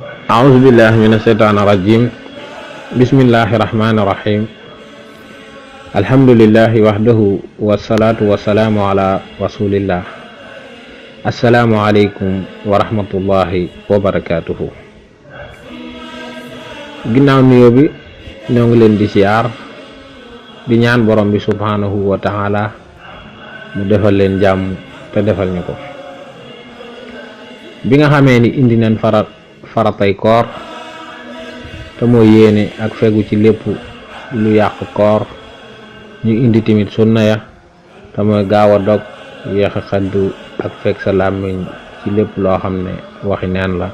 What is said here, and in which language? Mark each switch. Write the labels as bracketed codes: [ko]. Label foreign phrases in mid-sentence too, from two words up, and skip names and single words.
[ar] أعوذ بالله من الشيطان الرجيم بسم الله الرحمن الرحيم الحمد لله وحده والصلاة والسلام على رسول الله السلام عليكم ورحمة الله وبركاته. [wo] ginnaaw nuyoo bi ñoo ngi leen di siyaar di ñaan borom bi [ar] سبحانه وتعالى [wo] mu defal leen jàmm te defal ñu ko. bi nga xamee ni indi nañ faratay koor te mooy yéene ak fegu ci lépp lu yàq koor, ñu indi tamit sunna ya te mooy gaaw a dog, yéex a xaddu ak fekk sa làmmiñ ci lépp loo xam ne waxi neen la.